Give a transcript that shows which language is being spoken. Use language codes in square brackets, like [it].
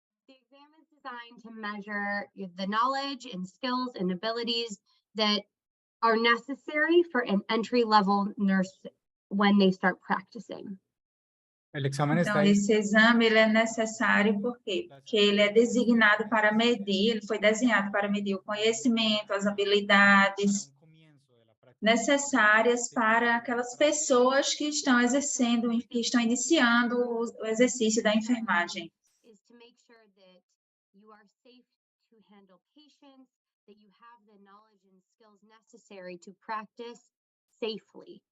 [en] The exam is designed to measure the knowledge and skills and abilities that are necessary for an entry-level nurse when they start practicing. [pt] Então, esse exame ele é necessário por quê? Porque ele é designado para medir, ele foi desenhado para medir o conhecimento, as habilidades necessárias para aquelas pessoas que estão exercendo, que estão iniciando o exercício da enfermagem. [en] Is to make sure that you are safe to handle patients, that you have the knowledge and skills necessary to practice safely.